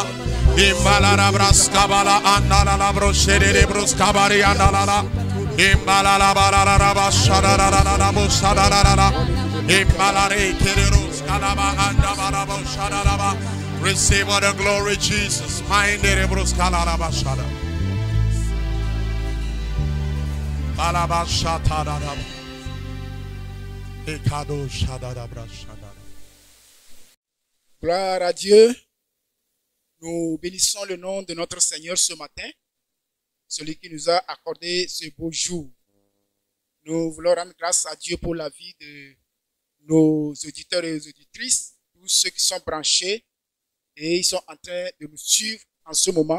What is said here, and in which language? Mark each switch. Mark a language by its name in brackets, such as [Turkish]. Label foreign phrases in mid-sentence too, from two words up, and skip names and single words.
[English] Imbalala braskabala andala broshere bruskabari andala. Imbalala barara bashadara bushadara. Imbalare kerus kalaba andabara bushadara. Receive all the glory, Jesus. Mindere bruskala bashada. Balaba shatada. Ekado shadara brashada. [French] Gloire à Dieu. Nous bénissons le nom de notre Seigneur ce matin, celui qui nous a accordé ce beau jour. Nous voulons rendre grâce à Dieu pour la vie de nos auditeurs et auditrices, tous ceux qui sont branchés et ils sont en train de nous suivre en ce moment.